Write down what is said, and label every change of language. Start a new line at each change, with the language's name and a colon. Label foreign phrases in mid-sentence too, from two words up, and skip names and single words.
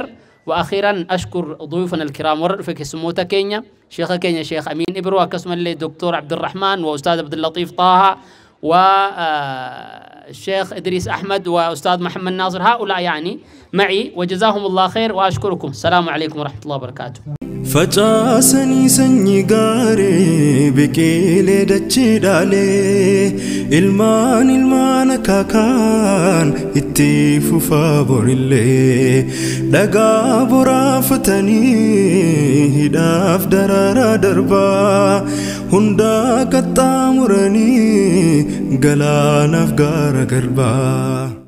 Arabic: وأخيرا أشكر ضيوفنا الكرام ورفق سموتا كينيا شيخ كينيا شيخ أمين إبرو وكسم اللي دكتور عبد الرحمن وأستاذ عبد اللطيف طه والشيخ إدريس أحمد وأستاذ محمد ناصر هؤلاء يعني معي وجزاهم الله خير وأشكركم. السلام عليكم ورحمة الله وبركاته.
Oromo: Facaasanii sanyii gaarii biqilee dachee dhaalee ilmaan akaakaan itti fufaa borillee dhagaa boraafatanii hidhaaf daraaraa darbaa hundaa qaxxaamuranii galaanaaf gaara garbaa.